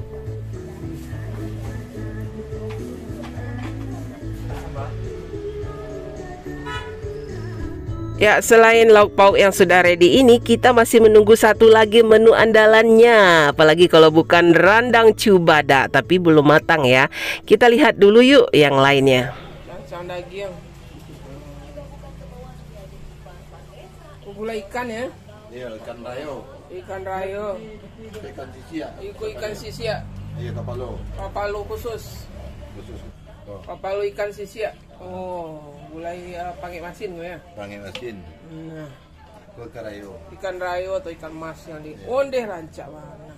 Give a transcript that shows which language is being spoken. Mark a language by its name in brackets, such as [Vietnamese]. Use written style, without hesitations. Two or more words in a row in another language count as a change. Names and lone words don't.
[Indonesian] Ya, selain lauk pauk yang sudah ready ini, kita masih menunggu satu lagi menu andalannya. Apalagi kalau bukan randang cubada, tapi belum matang ya. Kita lihat dulu yuk yang lainnya. Langsung daging. Gulai ikan ya? Iya, [Minangkabau] ikan rayo. Ikan rayo. Ikan sisia. Ikan sisia. Iya, kapalo. Kapalo khusus. [Indonesian] Oh. [Minangkabau] Kapalo ikan sisia. [Indonesian] Oh, gulai pakai masin gue ya? [Minangkabau] Pakai masin. [Indonesian] Nah, [Minangkabau] Ikan rayo. Ikan rayo atau ikan mas yang di onde rancak mana?